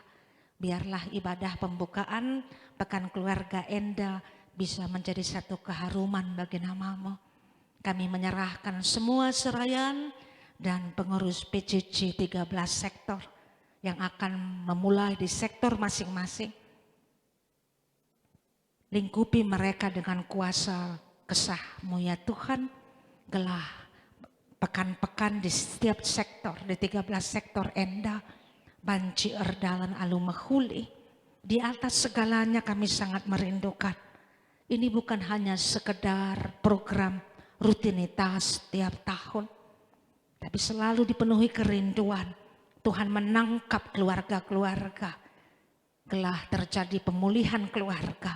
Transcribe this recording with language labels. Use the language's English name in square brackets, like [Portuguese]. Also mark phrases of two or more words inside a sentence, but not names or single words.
[Indonesian] Biarlah ibadah pembukaan pekan keluarga Enda bisa menjadi satu keharuman bagi nama-Mu. Kami menyerahkan semua Serayan dan pengurus PCC 13 sektor yang akan memulai di sektor masing-masing. Lingkupi mereka dengan kuasa kesah-Mu ya Tuhan. Gelah pekan-pekan di setiap sektor, di 13 sektor Enda, [Batak Karo] Banci Erdalan Alumahuli. [Indonesian] Di atas segalanya kami sangat merindukan. Ini bukan hanya sekedar program rutinitas setiap tahun, tapi selalu dipenuhi kerinduan. Tuhan menangkap keluarga-keluarga. Gelah terjadi pemulihan keluarga.